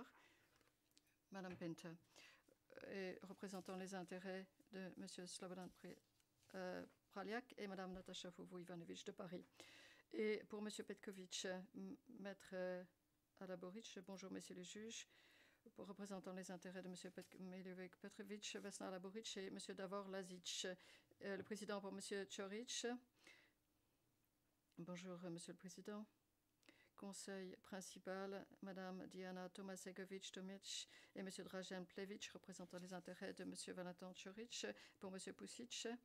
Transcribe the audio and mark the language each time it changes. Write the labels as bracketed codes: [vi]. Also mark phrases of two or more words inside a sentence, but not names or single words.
[fr] Madame Penta, et représentant les intérêts de M. Slobodan Praljak et Mme Natasha Fovo-Ivanovic de Paris. Et pour M. Petković, Maître Alaboric, bonjour Messieurs les juges, pour représentant les intérêts de M. Milivoje Petrović, Vesna Alaboric et M. Davor Lazic. Le président pour M. Ćorić. Bonjour Monsieur le Président. Conseil principal, Mme Diana Tomasegovic-Tomic et M. Dražen Plević, représentant les intérêts de M. Valentin Ćorić. Pour M. Pucic.